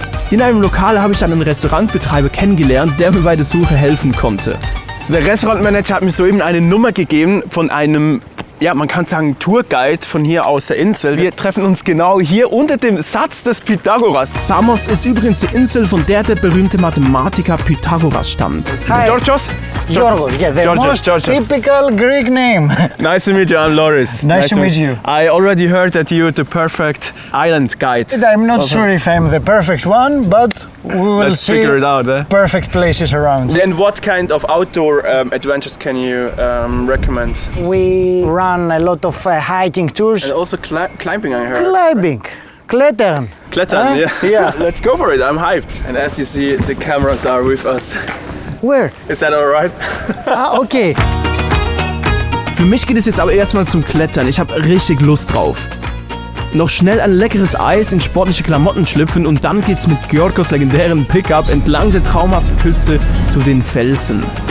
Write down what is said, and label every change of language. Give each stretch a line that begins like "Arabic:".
German: In einem Lokal habe ich einen Restaurantbetreiber kennengelernt, der mir bei der Suche helfen konnte. So, der Restaurantmanager hat mir soeben eine Nummer gegeben von einem, ja, man kann sagen, Tourguide von hier aus der Insel. Wir treffen uns genau hier unter dem Satz des Pythagoras. Samos ist übrigens die Insel, von der der berühmte Mathematiker Pythagoras stammt.
English: Hi. Georgios? Georgios, yeah, the most typical Greek name. Nice to meet you, I'm Loris. Nice to meet you. I already heard that you're the perfect island guide. I'm not sure if I'm the perfect one, but we will Let's see figure it out, eh? perfect places around. And what kind of outdoor adventures can you recommend? We run a lot of hiking tours. And also climbing, I heard. Climbing, klettern.
German: Klettern,
English: Huh? yeah. Yeah. Let's go for it, I'm hyped. And as you see, the cameras are with us. Where? Is that alright? Ah, okay.
German: Für mich geht es jetzt aber erstmal zum Klettern. Ich habe richtig Lust drauf. Noch schnell ein leckeres Eis, in sportliche Klamotten schlüpfen und dann geht's mit Georgos legendären Pickup entlang der traumhaften Küste zu den Felsen.